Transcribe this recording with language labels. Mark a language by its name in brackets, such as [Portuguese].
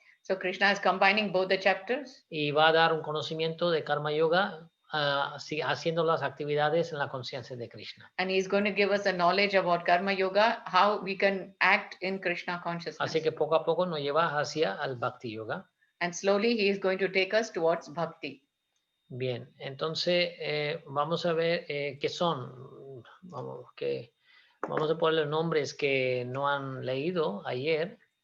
[English] So Krishna is combining both the chapters. [Spanish] Y va a dar un conocimiento de karma yoga haciendo las actividades en la conciencia de Krishna. [English] And he is going to give us a knowledge about karma yoga, how we can act in Krishna consciousness. [Spanish] Así que poco a poco nos lleva hacia el bhakti yoga. [English] And slowly he is going to take us towards bhakti. [Spanish] Bien, entonces vamos a ver qué son. Vamos a poner los nombres que no han leído ayer.